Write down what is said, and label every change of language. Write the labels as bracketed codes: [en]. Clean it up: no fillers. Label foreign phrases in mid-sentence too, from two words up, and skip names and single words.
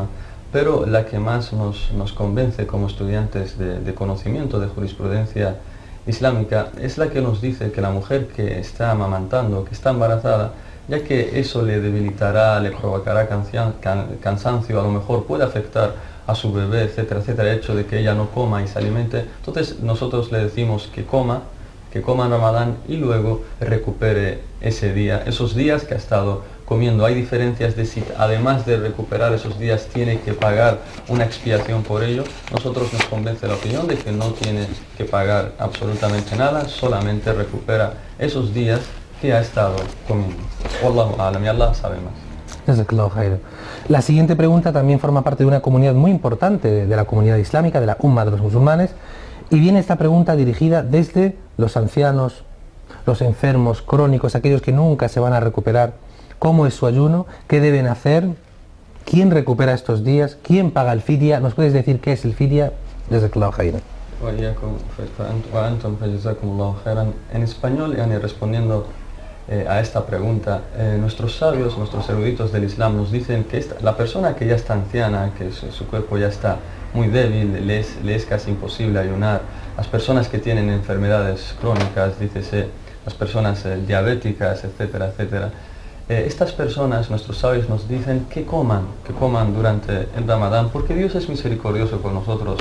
[es] Pero la que más nos convence como estudiantes de conocimiento de jurisprudencia islámica es la que nos dice que la mujer que está amamantando, que está embarazada, ya que eso le debilitará, le provocará cansancio, a lo mejor puede afectar a su bebé, etcétera, etcétera, el hecho de que ella no coma y se alimente, entonces nosotros le decimos que coma en Ramadán y luego recupere ese día, esos días que ha estado comiendo. Hay diferencias de si además de recuperar esos días tiene que pagar una expiación por ello. Nosotros nos convence la opinión de que no tiene que pagar absolutamente nada, solamente recupera esos días que ha estado comiendo. [ar] والله أعلم, [es] y Allah sabe más. [ar] جزاك الله خيرا. [es] La siguiente pregunta también forma parte de una comunidad muy importante de la comunidad islámica, de la Umma de los musulmanes, y viene esta pregunta dirigida desde los ancianos, los enfermos crónicos, aquellos que nunca se van a recuperar. ¿Cómo es su ayuno? ¿Qué deben hacer? ¿Quién recupera estos días? ¿Quién paga el fidya? ¿Nos puedes decir qué es el fidya? [ar] جزاك الله خيرا. [es] En español, respondiendo a esta pregunta, nuestros sabios, nuestros eruditos del Islam nos dicen que la persona que ya está anciana, que su cuerpo ya está muy débil, le es casi imposible ayunar, las personas que tienen enfermedades crónicas, dícese las personas diabéticas, etcétera, etcétera, estas personas, nuestros sabios nos dicen que coman durante el Ramadán, porque Dios es misericordioso con nosotros.